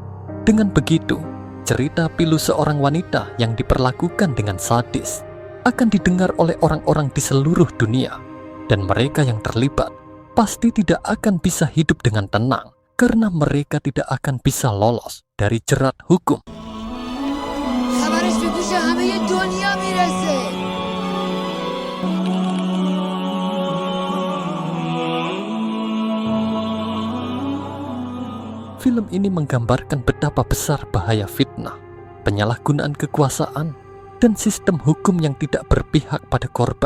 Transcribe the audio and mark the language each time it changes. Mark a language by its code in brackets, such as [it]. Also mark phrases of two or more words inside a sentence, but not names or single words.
[id] Dengan begitu, cerita pilu seorang wanita yang diperlakukan dengan sadis akan didengar oleh orang-orang di seluruh dunia, dan mereka yang terlibat pasti tidak akan bisa hidup dengan tenang karena mereka tidak akan bisa lolos dari jerat hukum. [fa] خبرش به گوش همه دنیا میرسه. [id] Film ini menggambarkan betapa besar bahaya fitnah, penyalahgunaan kekuasaan, dan sistem hukum yang tidak berpihak pada korban.